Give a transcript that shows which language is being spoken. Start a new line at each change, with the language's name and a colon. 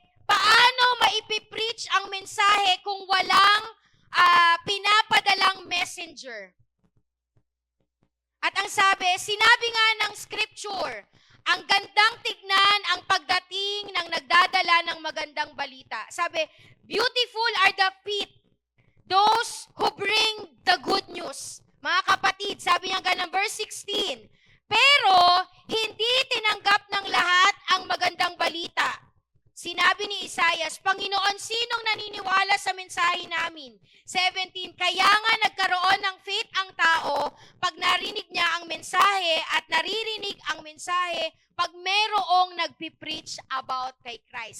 Filipino: Paano maipipreach ang mensahe kung walang pinapadalang messenger? At ang sinabi nga ng scripture, ang gandang tignan ang pagdating ng nagdadala ng magandang balita.
English: Sabi, beautiful are the feet, those who bring the good news.
Filipino: Mga kapatid, sabi niya ganun, verse 16, pero hindi tinanggap ng lahat ang magandang balita. Sinabi ni Isaias, Panginoon, sinong naniniwala sa mensahe namin? 17, kaya nga nagkaroon ng faith ang tao pag narinig niya ang mensahe at naririnig ang mensahe pag merong nagpipreach about kay Christ.